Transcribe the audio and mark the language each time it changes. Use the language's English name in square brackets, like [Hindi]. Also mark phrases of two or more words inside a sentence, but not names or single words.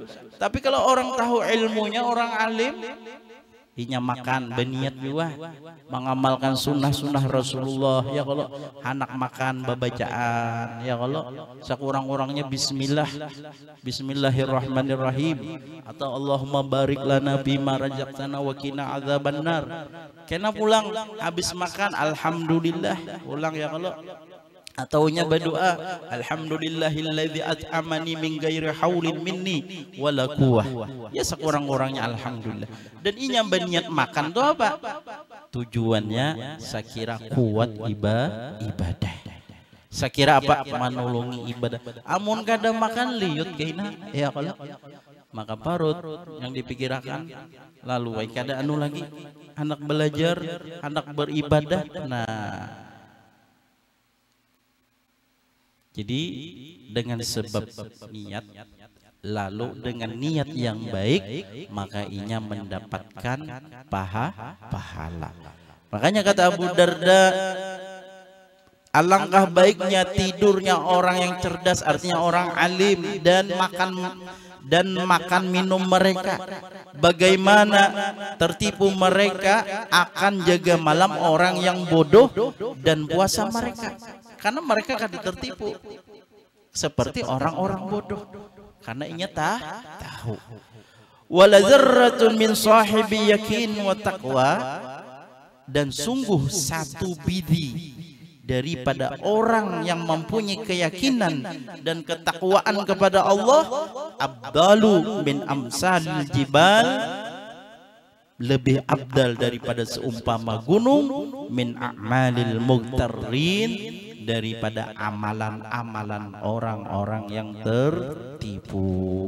[Banjar] Tapi kalau orang tahu ilmunya, orang alim, inya makan berniat juga mengamalkan sunnah-sunnah Rasulullah ya kalau anak makan babacaan ya kalau sekurang-kurangnya Bismillahirrahmanirrahim atau [Arabic] اللهم بارك لنا بما رزقتنا وقنا عذاب النار. [Banjar] Kena pulang habis makan alhamdulillah pulang ya kalau ataunya berdoa [Arabic] الحمد لله الذي أطعمني من غير حول مني ولا قوة. [Banjar] Ya sekurang-kurangnya alhamdulillah. Dan inya berniat makan tuh apa? Tujuannya sakira kuat ibadah. Sakira apa? Menolongi ibadah. Amun kada makan liut kaina ya kalau maka parut yang dipikirkan lalu kada anu lagi anak belajar, anak beribadah. Nah, jadi dengan sebab niat, lalu dengan niat yang baik, maka inya mendapatkan pahala. Makanya kata Abu Darda, alangkah baiknya tidurnya orang yang cerdas, artinya orang alim, dan makan minum mereka. Bagaimana tertipu mereka akan jaga malam orang yang bodoh dan puasa mereka. Karena mereka akan tertipu seperti orang-orang bodoh karena inya tahu. [Arabic] ولذرة من صاحب يقين وتقوى, [Banjar] dan sungguh satu biji daripada orang yang mempunyai keyakinan dan ketakwaan kepada Allah [Arabic] أبدل من أمثال الجبال, [Banjar] lebih abdal daripada seumpama gunung, [Arabic] من أعمال المغترين, [Banjar] daripada amalan-amalan orang-orang yang tertipu.